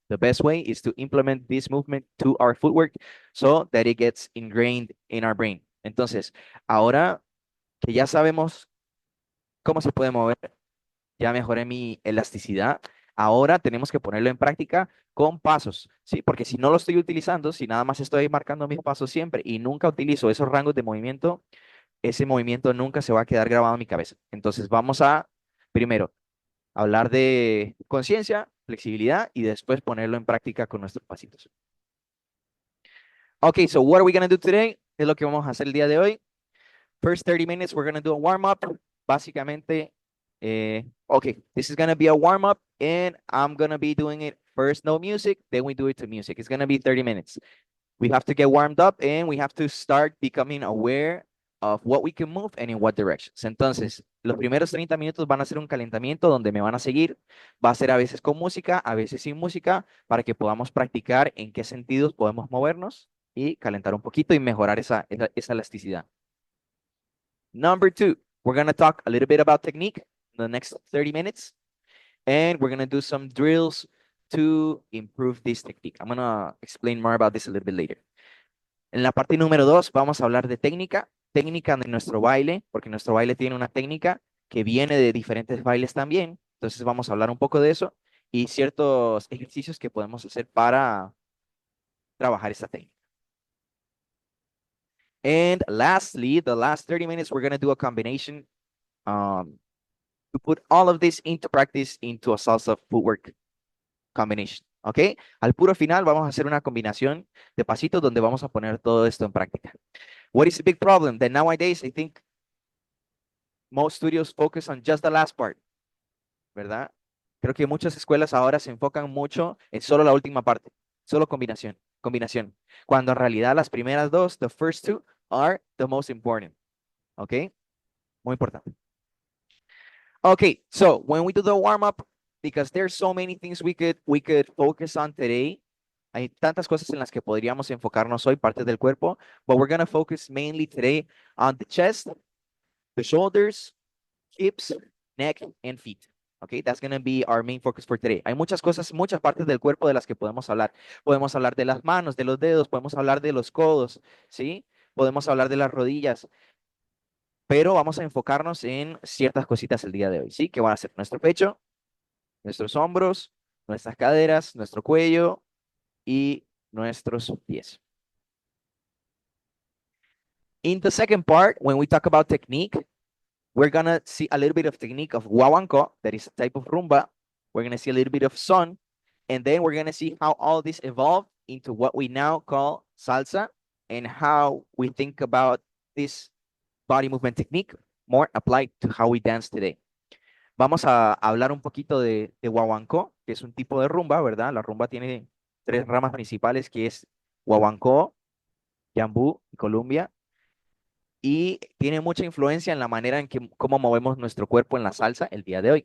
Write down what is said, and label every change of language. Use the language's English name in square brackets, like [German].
[English] The best way is to implement this movement to our footwork so that it gets ingrained in our brain. [Spanish] Entonces, ahora que ya sabemos cómo se puede mover, ya mejoré mi elasticidad. Ahora tenemos que ponerlo en práctica con pasos, ¿sí? Porque si no lo estoy utilizando, si nada más estoy marcando mis pasos siempre y nunca utilizo esos rangos de movimiento, ese movimiento nunca se va a quedar grabado en mi cabeza. Entonces vamos a, primero, hablar de conciencia, flexibilidad y después ponerlo en práctica con nuestros pasitos. [English] Okay, so what are we going to do today? [Spanish] ¿Qué es lo que vamos a hacer el día de hoy? [English] First 30 minutes, we're going to do a warm-up. Básicamente, okay, this is going to be a warm-up, and I'm going to be doing it first, no music, then we do it to music. It's going to be 30 minutes. We have to get warmed up, and we have to start becoming aware of what we can move and in what directions. [Spanish] Entonces, los primeros 30 minutos van a ser un calentamiento donde me van a seguir. Va a ser a veces con música, a veces sin música, para que podamos practicar en qué sentidos podemos movernos y calentar un poquito y mejorar esa elasticidad. [English] Number two, we're going to talk a little bit about technique in the next 30 minutes, and we're going to do some drills to improve this technique. I'm going to explain more about this a little bit later. [Spanish] En la parte número dos, vamos a hablar de técnica, técnica de nuestro baile, porque nuestro baile tiene una técnica que viene de diferentes bailes también. Entonces vamos a hablar un poco de eso y ciertos ejercicios que podemos hacer para trabajar esta técnica. [English] And lastly, the last 30 minutes, we're going to do a combination to put all of this into practice into a salsa footwork combination. [Spanish] ¿Ok? Al puro final vamos a hacer una combinación de pasitos donde vamos a poner todo esto en práctica. [English] What is the big problem? That nowadays I think most studios focus on just the last part, ¿verdad? [Spanish] Creo que muchas escuelas ahora se enfocan mucho en solo la última parte, solo combinación, combinación. Cuando en realidad las primeras dos, [English] the first two, are the most important. [Spanish] ¿Ok? Muy importante. [English] Okay, so when we do the warm-up, because there's so many things we could focus on today. [Spanish] Hay tantas cosas en las que podríamos enfocarnos hoy, partes del cuerpo, [English] but we're going to focus mainly today on the chest, the shoulders, hips, neck, and feet. Okay, that's going to be our main focus for today. [Spanish] Hay muchas cosas, muchas partes del cuerpo de las que podemos hablar. Podemos hablar de las manos, de los dedos, podemos hablar de los codos, ¿sí? Podemos hablar de las rodillas, pero vamos a enfocarnos en ciertas cositas el día de hoy, ¿sí? Que van a ser nuestro pecho, nuestros hombros, nuestras caderas, nuestro cuello y nuestros pies. [English] In the second part, when we talk about technique, we're going to see a little bit of technique of Guaguancó, that is a type of rumba. We're going to see a little bit of son, and then we're going to see how all this evolved into what we now call salsa and how we think about this body movement technique more applied to how we dance today. [Spanish] Vamos a hablar un poquito de Guaguancó, que es un tipo de rumba, ¿verdad? La rumba tiene tres ramas principales, que es Guaguancó, Yambú y Colombia, y tiene mucha influencia en la manera en que cómo movemos nuestro cuerpo en la salsa el día de hoy.